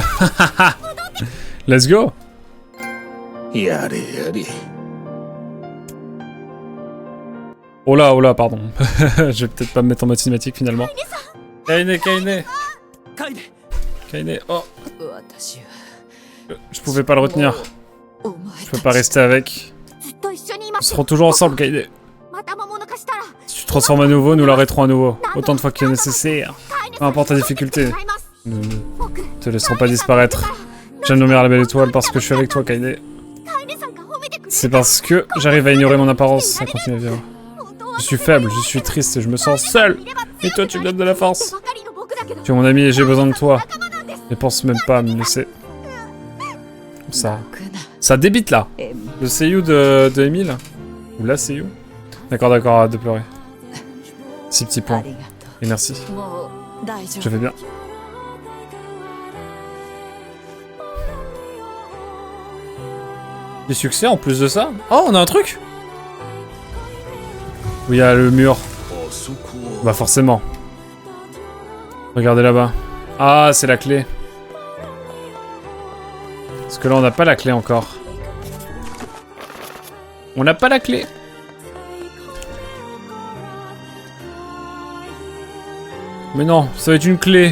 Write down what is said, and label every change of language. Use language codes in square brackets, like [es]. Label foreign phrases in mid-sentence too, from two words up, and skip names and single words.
[en] Let's go. [fr] Oh là, pardon. Je vais peut-être pas me mettre en mode cinématique finalement. Kaine, Kaine. Kaine, oh. Je pouvais pas le retenir. Je peux pas rester avec. [ja] ずっと一緒にいま [fr] Nous [ja] す [fr] serons toujours ensemble, Kaede. [ja] また魔物化したら [fr] Si tu te transformes à nouveau, nous l'arrêterons à nouveau. Autant de fois qu'il est nécessaire. [ja] 飼い主 [fr] Peu importe ta difficulté, [ja] さんに会います [fr] nous ne [ja] 僕 [fr] te laisserons pas disparaître. J'aime nommer la belle étoile parce que je suis avec toi, Kaede. [ja] 飼い主さんが褒めてくれる [fr] C'est parce que j'arrive à ignorer mon apparence, à continuer à vivre. Je suis faible, je suis triste et je me sens seul. Et toi, tu me donnes de la force. [ja] ばかりの僕だけど [fr] Tu es mon ami et j'ai besoin de toi. Ne pense même pas à me laisser. Ça. Ça débite là. Le seiyuu de Emile. Ou la seiyuu. D'accord, d'accord, arrête de pleurer. 6 petits points. Et merci. [ja] もう大丈 [fr] Je [ja] 夫 [fr] vais bien. Des succès en plus de ça. Oh, on a un truc. Oui, il y a le mur. [ja] あそこは [fr] Bah forcément. Regardez là-bas. Ah, c'est la clé. Parce que là, on n'a pas la clé encore. On n'a pas la clé. Mais non, ça va être une clé.